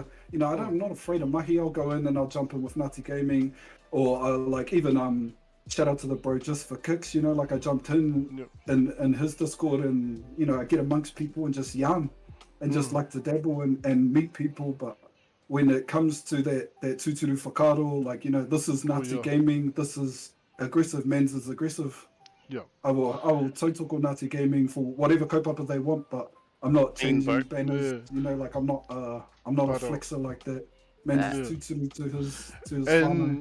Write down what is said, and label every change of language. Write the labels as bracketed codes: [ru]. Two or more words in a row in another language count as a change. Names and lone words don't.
[en] You know, I'm not afraid of mahi. I'll go in and I'll jump in with Ngāti Gaming, or like even shout out to the bro just for kicks. You know, like I jumped in his Discord, and you know I get amongst people and just yarn and just like to dabble and meet people. But when it comes to that [mi] tuturu whakaaro, [en] like you know, this is Ngāti Gaming. This is aggressive. Men's is aggressive. Yeah. I will tautoko Ngāti Gaming for whatever kaupapa they want, but I'm not changing banners. You know, like I'm not a flexer like that. Man's tuturu to his whānau.